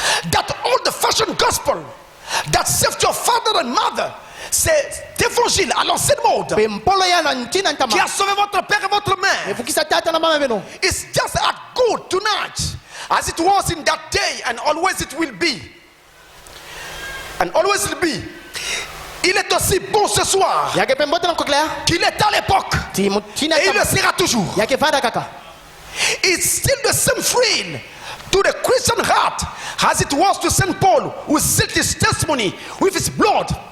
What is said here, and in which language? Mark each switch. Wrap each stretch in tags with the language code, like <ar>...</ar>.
<en>That old-fashioned gospel that saved your father and mother,</en> <fr>c'est l'évangile à l'ancienne mode qui a sauvé votre père et votre mère.</fr> <en>It's just as good tonight as it was in that day, and always it will be. And always it will be.</en> <fr>Il est aussi bon ce soir qu'il est à l'époque, et il le sera toujours.</fr> <en>It's still the same thrill to the Christian heart as it was to Saint Paul, who sealed his testimony with his blood.</en>